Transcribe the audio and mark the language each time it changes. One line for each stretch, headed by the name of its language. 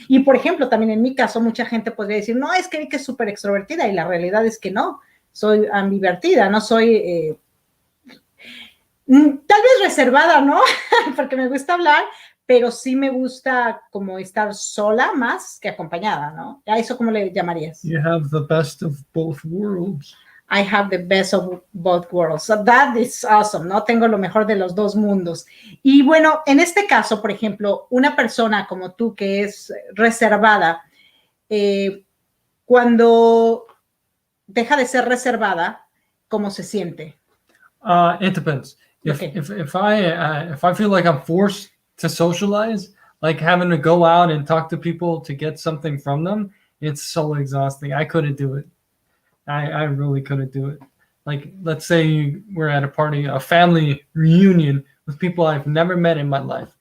Spanish: Y, por ejemplo, también en mi caso, mucha gente podría decir, no, es que Erika es súper extrovertida, y la realidad es que no, soy ambivertida, no soy... tal vez reservada, ¿no? Porque me gusta hablar, pero sí me gusta como estar sola más que acompañada, ¿no? ¿A eso cómo le llamarías?
English: You have the best of both worlds. I have the best of both worlds. So that is awesome, ¿no?
Spanish: Tengo lo mejor de los dos mundos. Y bueno, en este caso, por ejemplo, una persona como tú que es reservada, cuando deja de ser reservada, ¿cómo se siente?
English: It depends. Okay. If I feel like I'm forced to socialize, like having to go out and talk to people to get something from them, it's so exhausting. I couldn't do it. I really couldn't do it. Like, let's say we're at a party, a family reunion with people I've never met in my life.